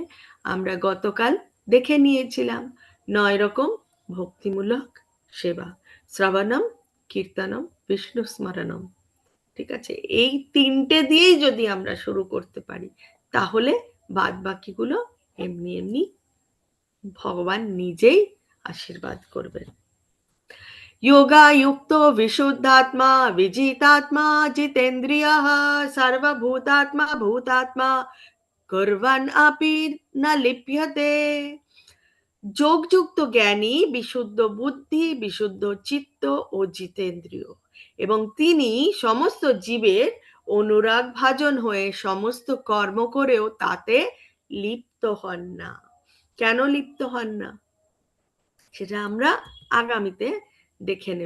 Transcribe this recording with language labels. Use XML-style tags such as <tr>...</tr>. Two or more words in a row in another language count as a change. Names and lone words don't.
<bn>আমরা গতকাল দেখে নিয়েছিলাম ৯ রকম ভক্তিমূলক সেবা।</bn> <sa>শ্রবণম, কীর্তনম, বিষ্ণু স্মরণম।</sa> <bn>ঠিক আছে? এই ৩টে দিয়েই যদি আমরা শুরু করতে পারি, তাহলে বাদবাকিগুলো এমনি, এমনি ভগবান নিজেই আশীর্বাদ করবেন।</bn> <sa>योगायुक्तो विशुद्धात्मा विजितात्मा जितेन्द्रियः सर्वभूतात्मा भूतात्मा कुर्वन् अपि न लिप्यते।</sa> <bn>যোগযুক্ত জ্ঞানী বিশুদ্ধ বুদ্ধি, বিশুদ্ধ চিত্ত ও জিতেন্দ্রিয়, এবং তিনি সমস্ত জীবের অনুরাগ ভাজন হয়ে সমস্ত কর্ম করেও তাতে লিপ্ত হন না। কেন লিপ্ত হন না সেটা আমরা আগামীতে দেখে নেব।</bn>